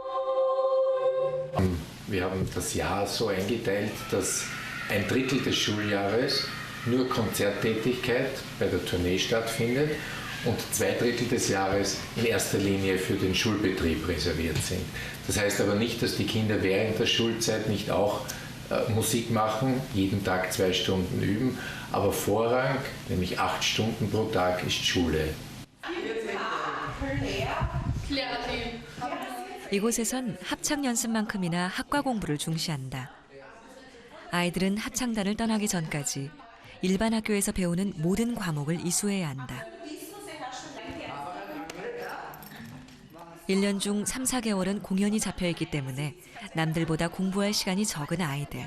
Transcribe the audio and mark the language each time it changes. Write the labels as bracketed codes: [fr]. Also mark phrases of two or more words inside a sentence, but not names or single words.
[de] Wir haben das Jahr so eingeteilt, dass 1/3 des Schuljahres nur Konzerttätigkeit bei der Tournee stattfindet und 2/3 des Jahres in erster Linie für den Schulbetrieb reserviert sind. Das heißt aber nicht, dass die Kinder während der Schulzeit nicht auch Musik machen, jeden Tag 2 Stunden üben, aber Vorrang, nämlich 8 Stunden pro Tag, ist Schule. [ko] 이곳에선 합창 연습만큼이나 학과 공부를 중시한다. 아이들은 합창단을 떠나기 전까지 일반 학교에서 배우는 모든 과목을 이수해야 한다. 1년 중 3, 4개월은 공연이 잡혀있기 때문에 남들보다 공부할 시간이 적은 아이들.